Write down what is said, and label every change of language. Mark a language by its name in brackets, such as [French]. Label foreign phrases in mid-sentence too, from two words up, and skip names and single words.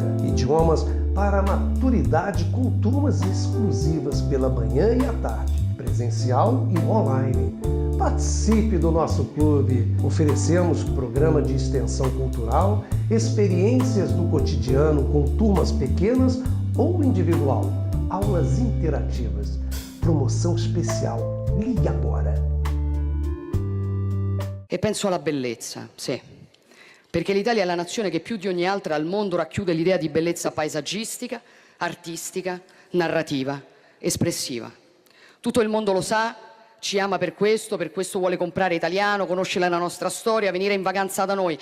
[Portuguese] Idiomas para a maturidade com turmas exclusivas pela manhã e à tarde, presencial e online. Participe do nosso clube. Oferecemos programa de extensão cultural, experiências do cotidiano com turmas pequenas ou individual, aulas interativas, promoção especial. Ligue agora. [Italian] E penso alla bellezza, sì. Perché l'Italia è la nazione che più di ogni altra al mondo racchiude l'idea di bellezza paesaggistica, artistica, narrativa, espressiva. Tutto il mondo lo sa, ci ama per questo vuole comprare italiano, conoscere la nostra storia, venire in vacanza da noi.